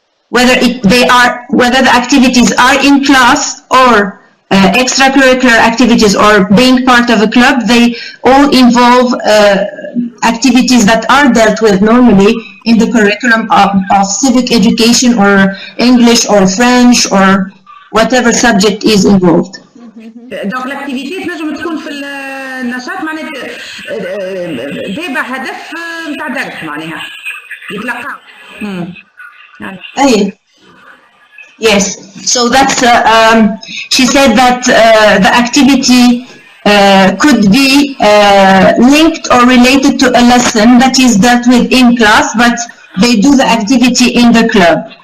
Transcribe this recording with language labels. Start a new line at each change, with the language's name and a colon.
English: Whether the activities are in class or extracurricular activities or being part of a club, they all involve activities that are dealt with normally in the curriculum of civic education or English or French or whatever subject is involved.
Arabic: دونك الاكتيفيتي تنجم تكون في النشاط معناتها تابع هدف نتاع درس معناها يتلقاو. أي.
English: Yes, so that's, she said that the activity could be linked or related to a lesson that is dealt with in class, but they do the activity in the club.